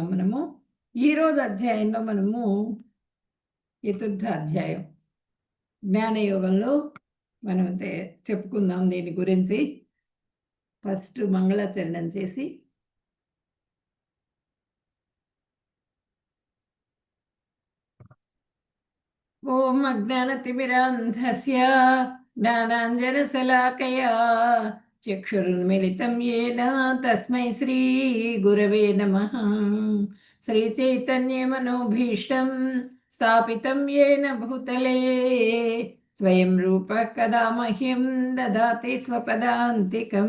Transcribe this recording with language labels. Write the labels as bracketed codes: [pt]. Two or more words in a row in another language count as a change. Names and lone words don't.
[te] మనము ఈరోజు అధ్యాయంలో మనము చతుర్థ అధ్యాయం జ్ఞానయోగంలో మనం చెప్పుకుందాం దీని గురించి. ఫస్ట్ మంగళాచరణం చేసి [sa] ఓం అజ్ఞానతిమిరాంధస్య ज्ञानाञ्जनशलाकया चक्षुरुन्मिलितं येन तस्मै श्रीगुरवे नमः। श्रीचैतन्यमनोभीष्टं स्थापितं येन भूतले स्वयं रूपः कदा मह्यं ददाति स्वपदान्तिकम्।